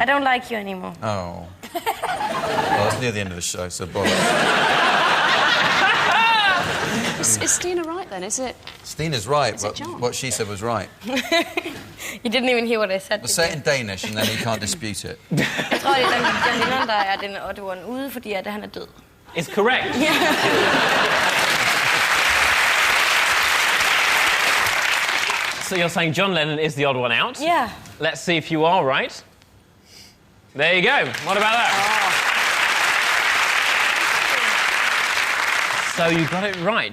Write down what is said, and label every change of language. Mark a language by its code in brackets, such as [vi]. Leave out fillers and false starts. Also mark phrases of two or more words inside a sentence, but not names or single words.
[en] I don't like you anymore. Oh. Well, it's near the end of the show, so bother. Is Stina right? right then? Is it... Stina's right, Is it but John? what she said was right. You didn't even hear what I said. Well, say it in Danish, and then he can't dispute it. [da] Jeg tror, det er John Lennon, der er den odderen ude, fordi at han er død. [en] It's correct. So you're saying John Lennon is the odd one out? Yeah. Let's see if you are right. There you go. What about that? So you got it right.